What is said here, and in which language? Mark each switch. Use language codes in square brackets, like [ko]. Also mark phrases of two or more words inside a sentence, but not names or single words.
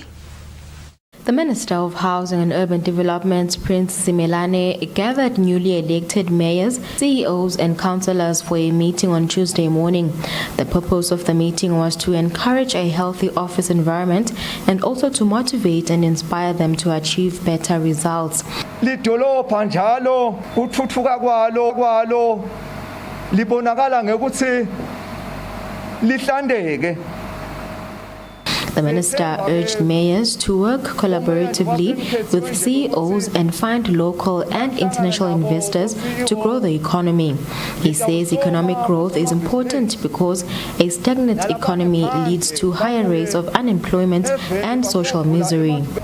[en] The Minister of Housing and Urban Development, Prince Masilela, gathered newly elected mayors, CEOs and councillors for a meeting on Tuesday morning. The purpose of the meeting was to encourage a healthy office environment and also to motivate and inspire them to achieve better results. [ss] Lidolopha njalo uthuthuka kwalo libonakala ngekuthi lihlandeke. [en] The minister urged mayors to work collaboratively with CEOs and find local and international investors to grow the economy. He says economic growth is important because a stagnant economy leads to higher rates of unemployment and social misery.